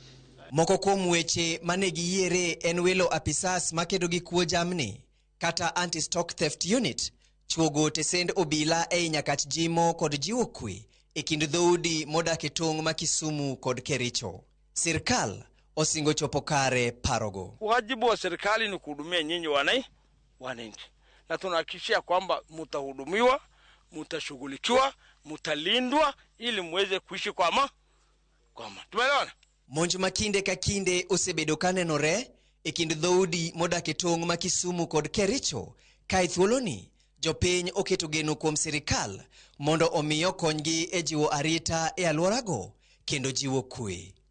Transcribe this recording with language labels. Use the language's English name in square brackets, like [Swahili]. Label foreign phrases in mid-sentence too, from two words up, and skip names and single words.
[Luo (Kenya and Tanzania)] Moko kuom weche mane giyiere en welo apisas makedo gi kuo jamni kata [English] anti-stock theft unit, [Luo (Kenya and Tanzania)] chuogo tesend obila e nyakach jimo kod jiwo kwe e kind dhoudi modak e tong' ma Kisumu kod Kericho. Sirkal osingo chopo kare parogo. [Swahili] Wajibu wa serikali ni kuhudumia nyinyi wananchi. Na tunahakikishia kwamba mtahudumiwa, mtashughulikiwa, mtalindwa ili muweze kuishi kwa amani. Tumeelewana? [Luo (Kenya and Tanzania)] Monj makinde ka kinde osebedo kanenore e kind dhoudi modak e tong' ma Kisumu kod Kericho, ka thuoloni jopiny oketo geno kuom sirikal mondo omiyo konygi e jiwo arita e alworago kendo jiwo kwe.